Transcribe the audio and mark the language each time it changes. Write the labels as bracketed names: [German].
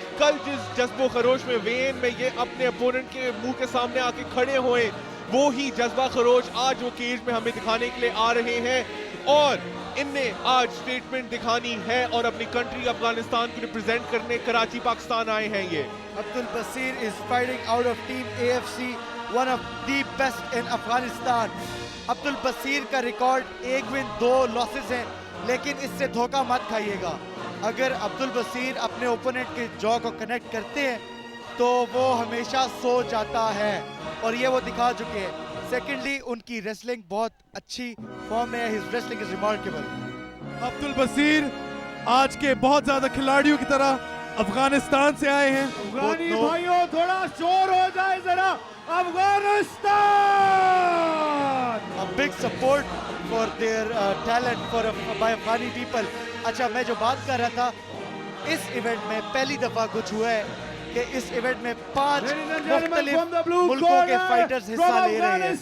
[Hindi] कल जिस जज्बो खरोश में वेन में ये अपने अपोनेंट के मुंह के सामने आके खड़े हुए, वो ही जज्बा खरोश आज वो केज में हमें दिखाने के लिए आ रहे हैं और इनने आज स्टेटमेंट दिखानी है और अपनी कंट्री अफगानिस्तान को रिप्रेजेंट करने कराची पाकिस्तान आए हैं। ये [English] Abdul Basir is fighting out of team AFC, one of the best in Afghanistan. [Hindi] Abdul Basir का रिकॉर्ड 1 विन 2 लॉसेस हैं, लेकिन इससे धोखा मत खाइएगा। अगर अब्दुल बसीर अपने ओपोनेंट के जॉ को कनेक्ट करते हैं तो वो हमेशा सो जाता है और ये वो दिखा चुके हैं। सेकेंडली उनकी रेसलिंग बहुत अच्छी फॉर्म में है, [English] His wrestling is remarkable. [Hindi] Abdul बसीर आज के बहुत ज्यादा खिलाड़ियों की तरह अफगानिस्तान से आए हैं। अफगानी भाइयों थोड़ा शोर हो जाए जरा, Afghanistan! [English] A big support for their talent by Afghani people. [Hindi] अच्छा, मैं जो बात कर रहा था, इस इवेंट में पहली दफा कुछ हुआ है कि इस इवेंट में 5 मुख्तलिफ मुल्कों के फाइटर्स हिस्सा ले रहे हैं।